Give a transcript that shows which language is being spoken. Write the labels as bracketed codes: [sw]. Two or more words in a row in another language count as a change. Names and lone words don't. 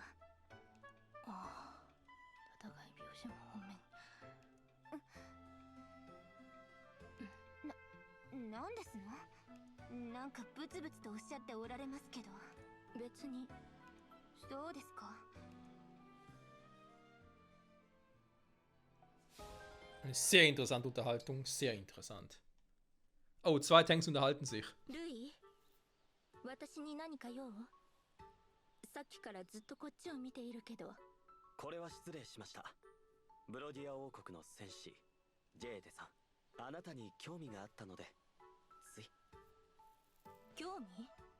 [ja] ああ、戦い描写も本面。なんですの？なんかブツブツとおっしゃっておられますけど。別に。そうですか。 [de] Eine sehr interessante Unterhaltung, sehr interessant. Oh, zwei Tanks unterhalten sich. [ja] ルイ、私に何か用？さっきからずっとこっちを見ているけど。これは失礼しました。ブロディア王国の戦士ジェーデさん、あなたに興味があったのでつい。興味？